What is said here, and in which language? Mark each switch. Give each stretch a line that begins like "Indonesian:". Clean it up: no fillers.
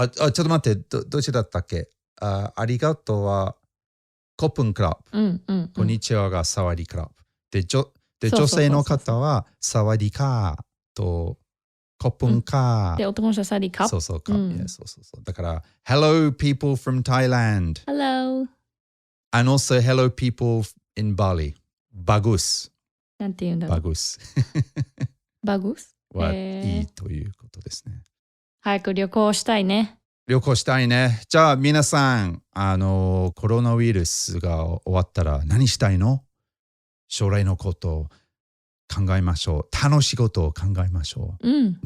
Japanese: ちょっと待って、どっちだったっけ？ありがとうはコップンクラブ。こんにちはがサワディクラブ。で、女性の方はサワディカーとコップンカー。で、男の人はサワディカー。そう。だから、
English: Hello people from Thailand. Hello. And also hello people in Bali.
Indonesian: Bagus.
Japanese: なんて言うんだろう。
Indonesian: Bagus. Bagus?
Japanese: はいいということですね。早く旅行したいね。旅行したいね。じゃあ皆さん、コロナウイルスが終わったら何したいの？将来のことを考えましょう。楽しいことを考えましょう。